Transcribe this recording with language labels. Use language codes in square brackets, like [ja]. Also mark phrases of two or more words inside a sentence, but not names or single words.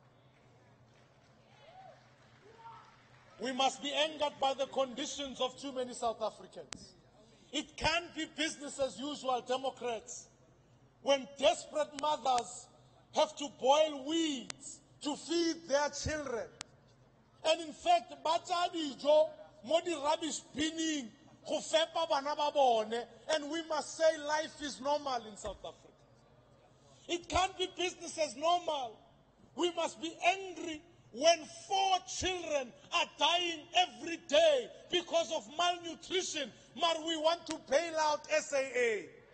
[en] We must be angered by the conditions of too many South Africans. It can't be business as usual, Democrats, when desperate mothers have to boil weeds to feed their children. And in fact, [tn] batadijo modi [en] rubbish binning [tn] go fepa bana ba bone, [en] and we must say life is normal in South Africa. It can't be business as normal. We must be angry when 4 children are dying every day because of malnutrition, but we want to bail out SAA.